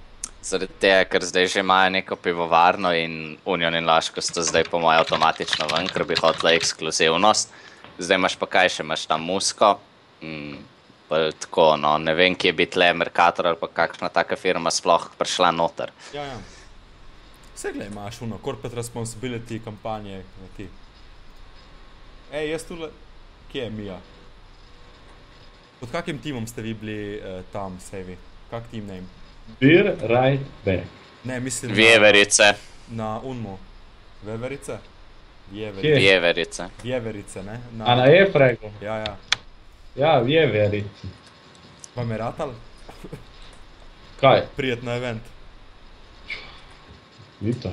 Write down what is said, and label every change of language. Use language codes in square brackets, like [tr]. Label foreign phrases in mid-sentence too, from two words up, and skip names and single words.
[sl] Zaradi tega, ker zdaj že imajo neko pivovarno in Union in Laško sta zdaj po moje avtomatično ven, ker bi hotela ekskluzivnost. Zdaj imaš pa kaj še, imaš tam Musko, pa tako, no, ne vem, kje bi tle Mercator ali pa kakšna taka firma sploh prišla noter. Ja. Vse glej, imaš [en] corporate responsibility [sl] kampanje, ti. Jaz tule, kje je Mija? Pod kakim timom ste vi bili tam, sevi? [en] Kak team name? Beer right back. [sl] Ne, mislim Vjeverice. Na Unmu. Veverice? Vjeverice. Vjeverice, ne? A na E-fragu? Ja. Ja, Vjeverice. Vam je ratal? Kaj? Prijet na event. Ni to.